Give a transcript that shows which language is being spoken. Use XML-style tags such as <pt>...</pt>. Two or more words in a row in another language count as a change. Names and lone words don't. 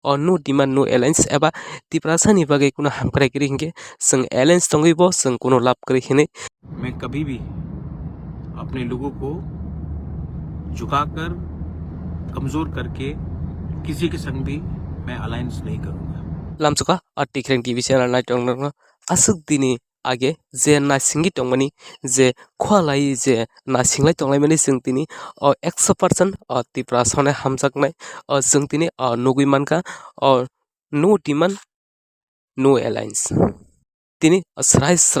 <en>no demand no alliance</en> <trp>एबा तिप्रासानि बागै कुनो हामक्राय करि हिंगे जों alliance दंगैबो जों कुनो लाब करि हिने।</trp> <hi>मैं कभी भी अपने लोगों को झुकाकर कमजोर करके किसी के संग भी मैं अलायंस नहीं करूंगा।</hi> <trp>लामचुका टिक्रें टीवी चैनल नाय टंग आसुक दिनी आगे जे नासिंगि टंगमानि जे खवालाई जे नासिंगलाय टंगलायमानि जों तिनि 100% तिप्रासाने हामजाकनाय जों तिनि नुगुइ मानका</trp> <en>no demand no alliance</en> <trp>तिनि स्राय स्राय</trp>